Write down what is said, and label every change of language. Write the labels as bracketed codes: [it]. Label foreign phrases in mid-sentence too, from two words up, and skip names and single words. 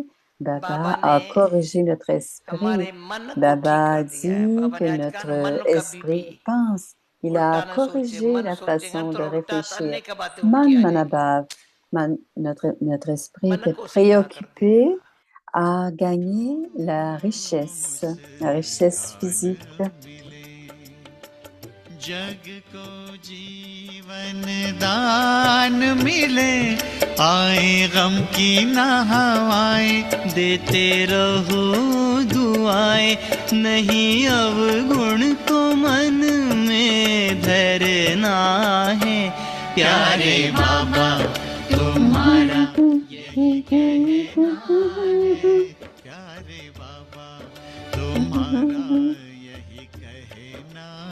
[fr] Baba a corrigé notre esprit. Baba a dit que notre esprit pense. Il a corrigé la façon de réfléchir. Manabhav, notre esprit était préoccupé à gagner la richesse physique. [hi] जग को जीवन दान मिले आए गम की ना हवाएं देते रहो दुआएं नहीं अवगुण को मन में धरना है प्यारे बाबा तुम्हारा यही कहना है प्यारे बाबा तुम्हारा यही कहना